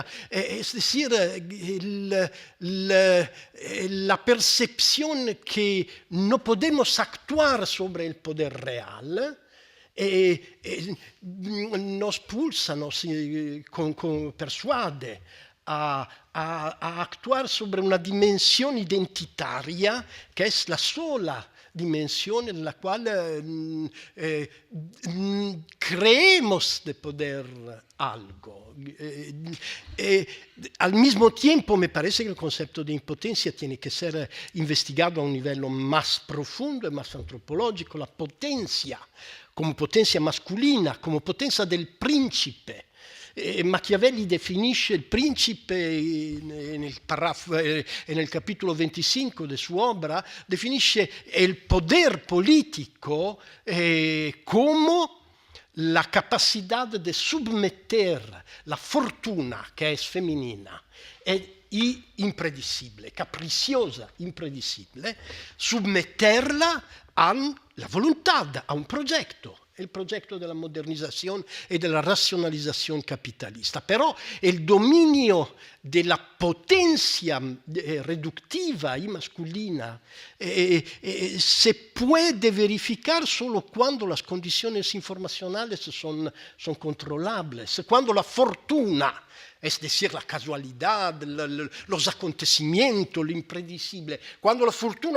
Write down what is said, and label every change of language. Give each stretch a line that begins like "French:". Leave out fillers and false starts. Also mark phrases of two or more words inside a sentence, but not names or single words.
Spanish: Es decir, la percepción que no podemos actuar sobre el poder real nos pulsa, nos persuade a actuar sobre una dimensión identitaria que es la sola dimensión en la cual creemos de poder algo. Al mismo tiempo me parece que el concepto de impotencia tiene que ser investigado a un nivel más profundo y más antropológico. La potencia como potencia masculina, como
Italian: potenza del principe. Machiavelli definisce il principe nel capitolo 25
Spanish: de su obra,
Italian: definisce il
Spanish: poder político como la capacidad de submeter la fortuna, que es femenina, y impredecible, capricciosa, impredecible, submeterla a la voluntad, a un progetto.
Italian: Il progetto della modernizzazione e della razionalizzazione capitalista. Però il dominio della
Spanish: potencia reductiva y masculina se puede verificar solo cuando las condiciones informacionales son controlables, cuando la fortuna, es decir, la casualidad, los acontecimientos, lo impredecible, cuando la fortuna